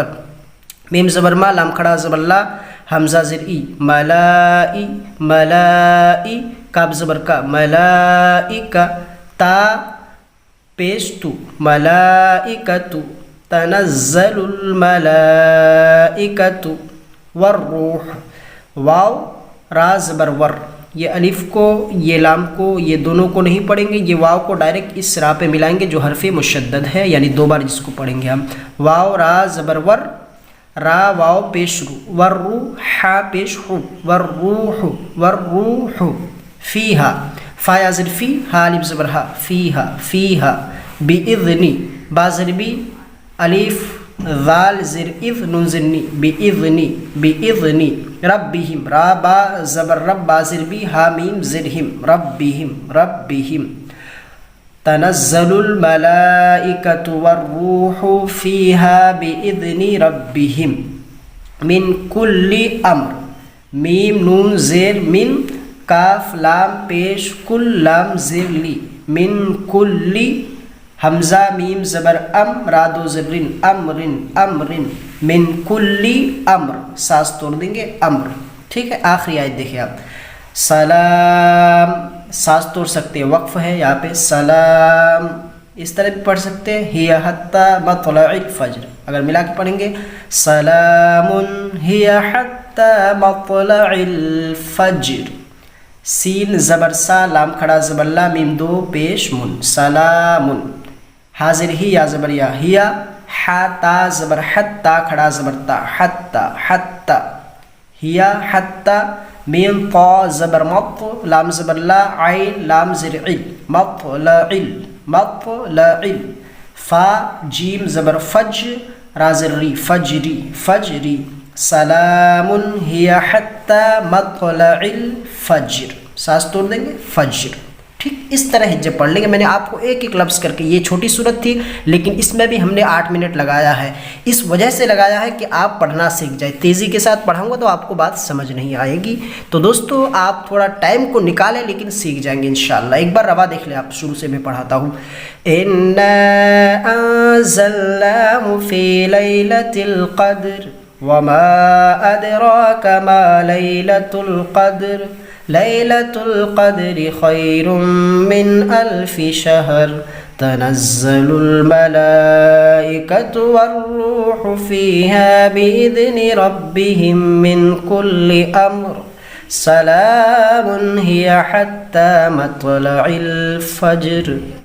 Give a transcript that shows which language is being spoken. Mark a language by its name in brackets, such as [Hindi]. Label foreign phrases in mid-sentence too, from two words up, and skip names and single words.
[Urdu] میم زبر ما لام کھڑا زبر لا حمزہ زر ای ملائی ملائی کاف زبر کا ملائکہ تا پیش تو ملائکۃ [Arabic] تنزل الملائکۃ والروح [Urdu] واو را زبر ور یہ الف کو یہ لام کو یہ دونوں کو نہیں پڑھیں گے یہ واو کو ڈائریکٹ اس را پہ ملائیں گے جو حرف مشدد ہے یعنی 2 بار جس کو پڑھیں گے ہم. واو را زبر ور را واو پیش رو ورو حا پیش ہو والروح [Arabic] والروح فیہا [Urdu] فا یا زر فی ہا الف زبر ہا فیہا فیہا بإذنی با زر بی الف ذال زر اذ نون زر نی بإذنی بإذنی ربہم را با زبر رب با زر بی ہا میم زرہم ربہم ربہم [Arabic] تنزل الملائکۃ والروح فیہا بإذن ربہم من کل امر [Urdu] میم نون زیر من کاف لام پیش کل لام زیر لی من کل حمزہ میم زبر ام را دو زبرن امرن امرن [Arabic] من کل امر [Urdu] سانس توڑ دیں گے امر. ٹھیک ہے آخری آیت دیکھیں آپ سلام سانس توڑ سکتے ہیں وقف ہے یہاں پہ سلام اس طرح بھی پڑھ سکتے ہیں ہی حتی مطلع الفجر اگر ملا کے پڑھیں گے [Arabic] سلام ہی حتی مطلع الفجر [Urdu] سین زبر سا لام کھڑا زبر لا میم 2 پیش من سلام حاضر ہی یا زبر یا ہیا حا تا زبر حت تا کھڑا زبر تا حتی حتی ہیا حتی میم طا زبر مط لام زبر لا عین لام زر عل مطلع مطلع فا جیم زبر فج را زر ری فجری فجری [Arabic] سلام ہی حتی مطلع الفجر [Urdu] سانس توڑ دیں گے فجر. ٹھیک اس طرح ہجے پڑھ لیں گے. میں نے آپ کو ایک ایک لفظ کر کے یہ چھوٹی صورت تھی لیکن اس میں بھی ہم نے 8 منٹ لگایا ہے. اس وجہ سے لگایا ہے کہ آپ پڑھنا سیکھ جائیں. تیزی کے ساتھ پڑھاؤں گا تو آپ کو بات سمجھ نہیں آئے گی. تو دوستو آپ تھوڑا ٹائم کو نکالیں لیکن سیکھ جائیں گے انشاءاللہ. ایک بار روا دیکھ لیں آپ شروع سے میں پڑھاتا ہوں. [Arabic] اِنَّا أَنزَلْنَاهُ فِي لَيْلَةِ الْقَدْرِ وَمَا أَدْرَاكَ مَا لَيْلَةُ الْقَدْرِ لَيْلَةُ الْقَدْرِ خَيْرٌ مِّنْ أَلْفِ شَهْرٍ تَنَزَّلُ الْمَلَائِكَةُ وَالرُّوحُ فِيهَا بِإِذْنِ رَبِّهِمْ مِنْ كُلِّ أَمْرٍ سَلَامٌ هِيَ حَتَّى مَطْلَعِ الْفَجْرِ.